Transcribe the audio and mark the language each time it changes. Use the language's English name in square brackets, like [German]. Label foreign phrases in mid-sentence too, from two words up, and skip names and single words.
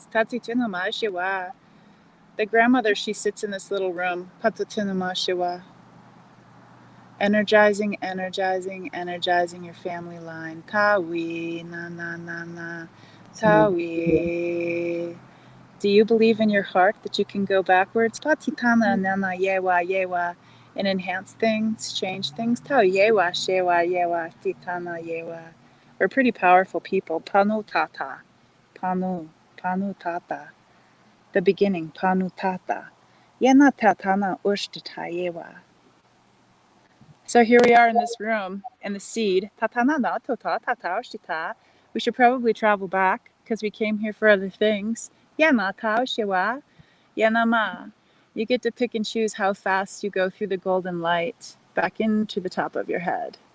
[English] The grandmother, she sits in this little room. Energizing your family line. Tawi, na. Tawi. Do you believe in your heart that you can go backwards? Patitana, nana, yewa, and enhance things, change things? Tau yewa, yewa, titana, yewa. We're pretty powerful people. Panu tata. Panu tata. The beginning, panu tata. Yena tatana ushtita yewa. So here we are in this room, in the seed. We should probably travel back because we came here for other things. You get to pick and choose how fast you go through the golden light back into the top of your head.